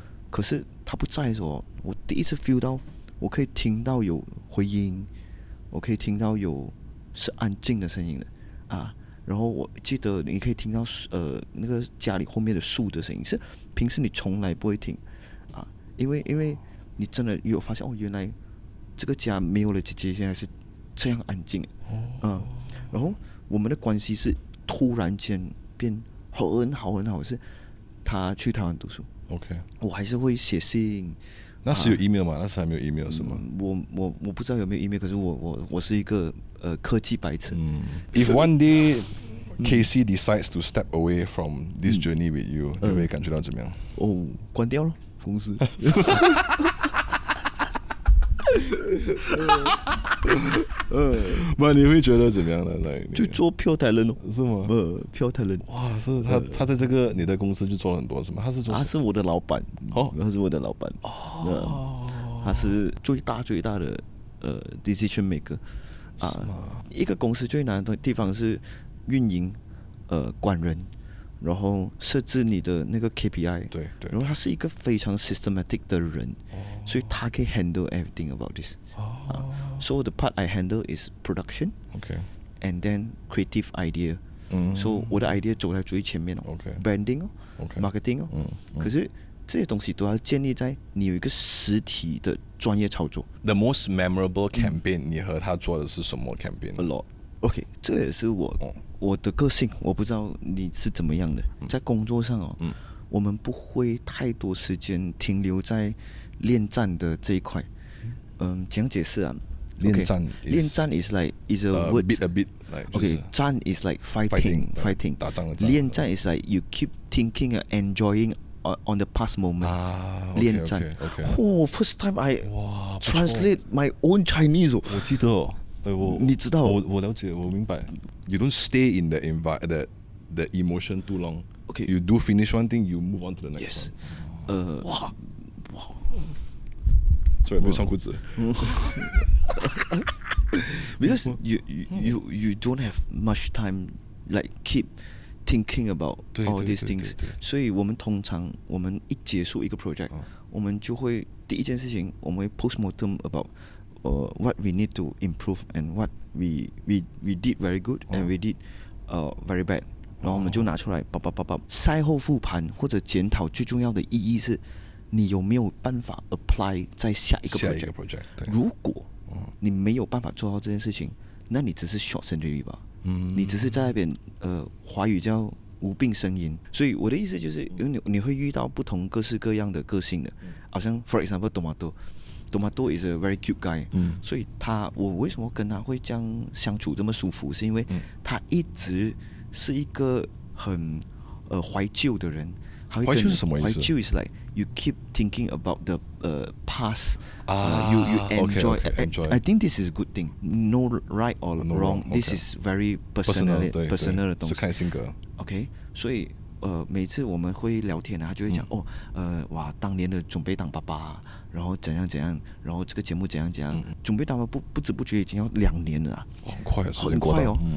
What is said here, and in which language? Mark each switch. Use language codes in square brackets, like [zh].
[zh] 可是他不在的时候，我第一次 feel 到，我可以听到有回音，我可以听到是安静的声音的然后我记得你可以听到那个家里后面的树的声音，是平时你从来不会听因为你真的有发现原来这个家没有了姐姐，现在是这样安静然后我们的关系是突然间变很好，是他去台湾读书。 [en] OK， [zh] 我还是会写信。那时有 email 吗？那时还没有 email 是吗？我不知道有没有 email， 可是我是一个科技白痴。 [en] If one day KC decides to step away from this journey with you，你会感觉到怎么样？ [zh] 关掉了公司。不，你会觉得怎么样呢？ [en] 就做 pure talent [zh] 是吗 [en] ？pure talent。 [zh] 哇，是他在这个你的公司就做了很多是吗？他是我的老板他是我的老板他是最大的decision maker 一个公司最难的地方是运营管人，然后设置你的那个 KPI，对，然后他是一个非常 systematic 的人，所以他可以 handle everything about this。 [en] So the part I handle is production， and then creative idea。 [zh] So 我的 idea 走在最前面branding marketing 可是这些东西都要建立在你有一个实体的专业操作。 The most memorable campaign，你和他做的是什么 campaign？ [en] A lot。 [zh] OK， 这也是我的个性，我不知道你是怎么样的。在工作上我们不会太多时间停留在恋战的这一块。怎样解释啊？ [en] 恋战 is like is a word a bit like OK， 战 is like fighting [zh] 打仗的战。 [en] 恋战 is like you keep thinking and enjoying on the past moment。恋战。First time I translate my own Chinese。 [zh] 我记得你知道我了解，我明白。 [en] You don't stay in the emotion too long. Okay. You do finish one thing, you move on to the next yes. one. [zh] 哇 Sorry， 没有穿裤子。 [en] Because you don't have much time like keep thinking about all these things。 [zh] 所以我们通常一结束一个 project，我们就会第一件事情我们会 postmortem about what we need to improve and what we did very good and we did very bad。然后我们就拿出来赛后复盘或者检讨，最重要的意义是你有没有办法 apply 在下一个 project。如果你没有办法做到这件事情，那你只是 short century 吧。你只是在那边华语叫无病呻吟。所以我的意思就是，因为你会遇到不同各式各样的个性的，好像 for example Tomato is a very cute guy，所以我为什么跟他会这样相处这么舒服，是因为他一直是一个很怀旧的人。怀旧是什么意思？ [en] 怀旧 is like you keep thinking about the past. You enjoy. enjoy. I think this is a good thing. No right or No wrong. wrong, This okay. is very personal [zh] personal 的东西。是看性格。 OK， 所以每次我们会聊天他就会讲哇，当年的准备当爸爸，然后怎样怎样，然后这个节目怎样怎样，准备当爸爸不知不觉已经要2年了啊，很快啊，很快哦。